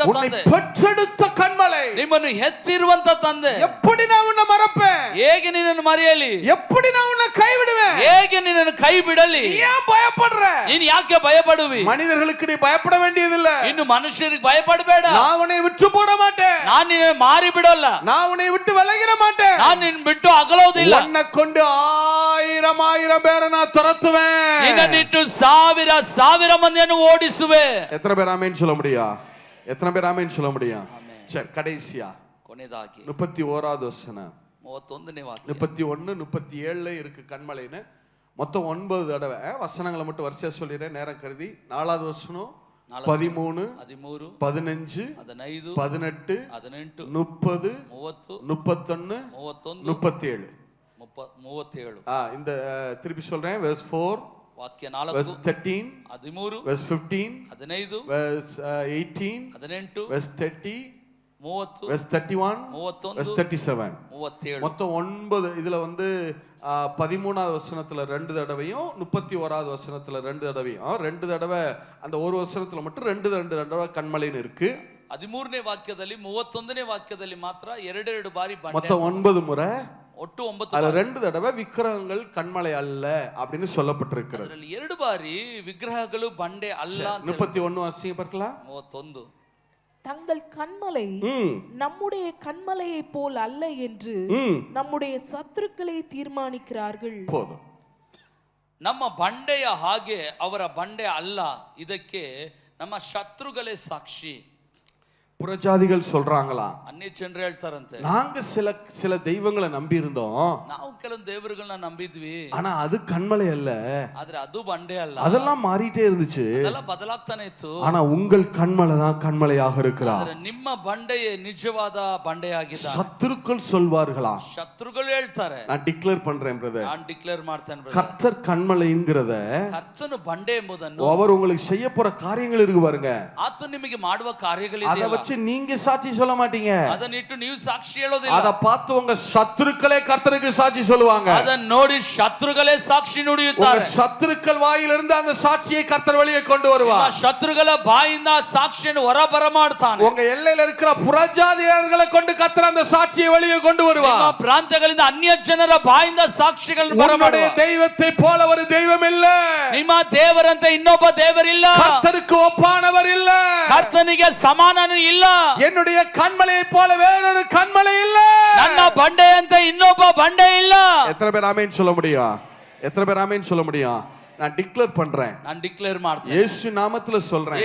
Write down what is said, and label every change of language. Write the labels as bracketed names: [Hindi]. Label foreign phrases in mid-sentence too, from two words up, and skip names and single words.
[Tamil] உன்னை [Kannada] ತಂದೆ, [Tamil] பெற்றெடுத்த கண்மலை. [Kannada] ನಿಮ್ಮನ್ನು ಹೆತ್ತಿರುವಂತ ತಂದೆ. [Tamil] எப்படி நான் உன்னை மறப்பேன்? [Kannada] ಹೇಗೆ ನಿನ್ನನ್ನು ಮರೆಯಲಿ? [Tamil] எப்படி நான் உன்னை கைவிடுவேன்? [Kannada] ಹೇಗೆ ನಿನ್ನನ್ನು ಕೈ ಬಿಡಲಿ? [Tamil] நீ ஏன் பயப்படுற? [Kannada] ನೀನು ಯಾಕೆ ಭಯಪಡುವಿ? [Tamil] மனிதர்களுக்கு நீ பயப்பட வேண்டியதில்லை. [Kannada] ಇನ್ನು ಮನುಷ್ಯರಿಗೆ ಭಯಪಡಬೇಡ. [Tamil] நான் உன்னை விட்டு போட மாட்டேன், [Kannada] ನಾನು ನಿನ್ನ ಮಾರಿ ಬಿಡಲ್ಲ, [Tamil] நான் உன்னை விட்டு விலகிட மாட்டேன், [Kannada] ನಾನು ನಿನ್ನ ಬಿಟ್ಟು ಅಗಲೋದಿಲ್ಲ. [Tamil] உன்னை கொண்டு ஆயிரம் ஆயிரம் பேரை நான் துரத்துவேன், [Kannada] ನಿನ್ನನ್ನಿಟ್ಟು ಸಾವಿರ ಸಾವಿರ ಮಂದಿಯನ್ನು ಓಡಿಸುವೆ. [Tamil] எத்தனை பேர் ஆமென் சொல்ல முடியும்? எத்தனை பேர் ஆமென் சொல்ல முடியும்? சரி, கடைசியா [Kannada] ಕೊನೆಯದಾಗಿ [Tamil] 31வது வசனம், [Kannada] 31ನೇ ವಾಕ್ಯ, [Tamil] 31 37 இருக்கு கண்மலைன்னு. மொத்தம் 9 தடவை வசனங்களை மட்டும் வரிசையா சொல்லிடுறேன் நேரம் கருதி. 4வது வசனம் 13 13 15 15 18 18 30 30 31 31 37. 37. இந்த திருப்பி சொல்றேன், verse 4, [Kannada] ವಾಕ್ಯ 4, [English] verse 13, 13 verse 15, 15 verse 18, 18 verse 30, 30 verse 31, 31 verse 37. 37. [Tamil] மொத்தம் 9. இதுல வந்து 13வது வசனத்துல 2 தடவையும் 31வது வசனத்துல 2 தடவையும் 2 தடவை அந்த ஒரு வசனத்துல மட்டும் 2 தடவை கண்மலைன்னு இருக்கு. [Kannada] 13ನೇ ವಾಕ್ಯದಲ್ಲಿ 31ನೇ ವಾಕ್ಯದಲ್ಲಿ ಮಾತ್ರ 2 ಬಾರಿ ಬಂಡೆ. [Tamil] மொத்தம் 9 முறை, [Kannada] ಒಟ್ಟು 9. [Tamil] அதுல 2 தடவை விக்கிரகங்கள் கண்மலை அல்ல அப்படின்னு சொல்லப்பட்டிருக்கிறது. [Kannada] ಅದರಲ್ಲಿ 2 ಬಾರಿ ವಿಗ್ರಹಗಳು ಬಂಡೆ ಅಲ್ಲ ಅಂತ. [Tamil] 31 வாசிங்க பார்க்கலாம். 31. தங்கள் கண்மலை நம்முடைய கண்மலையை போல் அல்ல என்று நம்முடைய சத்துருக்களை தீர்மானிக்கிறார்கள். போதும். [Kannada] ನಮ್ಮ ಬಂಡೆಯ ಹಾಗೆ ಅವರ ಬಂಡೆ ಅಲ್ಲ, ಇದಕ್ಕೆ ನಮ್ಮ ಶತ್ರುಗಳೇ ಸಾಕ್ಷಿ. [Tamil] புறஜாதிகள் சொல்றாங்களா, [Kannada] ಅನ್ಯ ಜನರು ಹೇಳ್ತಾರಂತೆ, [Tamil] நாங்க சில தெய்வங்களை நம்பி இருந்தோம், [Kannada] ನಾವು ಕೆಲವು ದೇವರುಗಳನ್ನ ನಂಬಿದ್ವಿ, [Tamil] ஆனா அது கண்மலை அல்ல, [Kannada] ಆದ್ರೆ ಅದು ಬಂಡೆ ಅಲ್ಲ, [Tamil] அதெல்லாம் மாறிட்டே இருந்துச்சு, [Kannada] ಅದೆಲ್ಲ ಬದಲಾಗ್ತಾನೆ ಇತ್ತು. [Tamil] ஆனா உங்கள் கண்மலை தான் கண்மலையாக இருக்கிறார். [Kannada] ಆದ್ರೆ ನಿಮ್ಮ ಬಂಡೆಯೇ ನಿಜವಾದ ಬಂಡೆಯಾಗಿದೆ. [Tamil] சத்துருக்கள் சொல்வார்களா, [Kannada] ಶತ್ರುಗಳು ಹೇಳ್ತಾರೆ. [Tamil] நான் டிக்ளேர் பண்றேன் பிரதர், [Kannada] ನಾನು ಡಿಕ್ಲೇರ್ ಮಾಡ್ತೇನೆ brother. [Tamil] கர்த்தர் கண்மலைங்கிறத, [Kannada] ಕರ್ತನು ಬಂಡೆ ಎಂಬುದನ್ನು, [Tamil] அவர் உங்களுக்கு செய்ய போற காரியங்கள் இருக்கு பாருங்க, [Kannada] ಆತನು ನಿಮಗೆ ಮಾಡುವ ಕಾರ್ಯಗಳಿದೆ, [Tamil] அதை வச்சு நீங்க சாட்சி சொல்ல மாட்டீங்க, [Kannada] ಅದನ್ನಿಟ್ಟು ನೀವು ಸಾಕ್ಷಿ ಹೇಳೋದಿಲ್ಲ. [Tamil] அதை பார்த்து உங்க சத்துருக்களே கர்த்தருக்கு சாட்சி சொல்லுவாங்க, [Kannada] ಅದನ್ನ ನೋಡಿ ಶತ್ರುಗಳೇ ಸಾಕ್ಷಿ ನುಡಿಯುತ್ತಾರೆ. [Tamil] உங்க சத்துருக்கள் வாயிலிருந்து அந்த சாட்சியை கர்த்தர் வெளியே கொண்டு வருவார். [Kannada] ಶತ್ರುಗಳ ಬಾಯಿಂದ ಸಾಕ್ಷಿಯನ್ನು ಹೊರಬರ ಮಾಡ್ತಾನೆ. [Tamil] உங்க எல்லையில இருக்கிற புறஜாதியர்களை கொண்டு கர்த்தர் அந்த சாட்சியை வெளியே கொண்டு வருவார். [Kannada] ನಿಮ್ಮ ಪ್ರಾಂತ್ಯಗಳಿಂದ ಅನ್ಯ ಜನರ ಬಾಯಿಂದ ಸಾಕ್ಷಿಗಳನ್ನು [Tamil] உன்னுடைய தெய்வத்தை போல ஒரு தெய்வம் இல்ல, [Kannada] ನಿಮ್ಮ ದೇವರಂತೆ ಇನ್ನೊಬ್ಬ ದೇವರಿಲ್ಲ, [Tamil] கர்த்தருக்கு ஒப்பானவர் இல்ல, [Kannada] ಕರ್ತನಿಗೆ ಸಮಾನನು ಇಲ್ಲ, [Tamil] என்னுடைய கண்மலையை போல வேறொரு கண்மலை இல்ல, [Kannada] ನನ್ನ ಬಂಡೆಯಂತೆ ಇನ್ನೊಬ್ಬ ಬಂಡೆ ಇಲ್ಲ. [Tamil] எத்தனை பேர் ஆமென் சொல்ல முடியும்? எத்தனை பேர் ஆமென் சொல்ல முடியும்? நான் டிக்ளேர் பண்றேன், [Kannada] ನಾನು ಡಿಕ್ಲೇರ್ ಮಾಡ್ತೇನೆ, [Tamil] இயேசு நாமத்துல சொல்றேன்.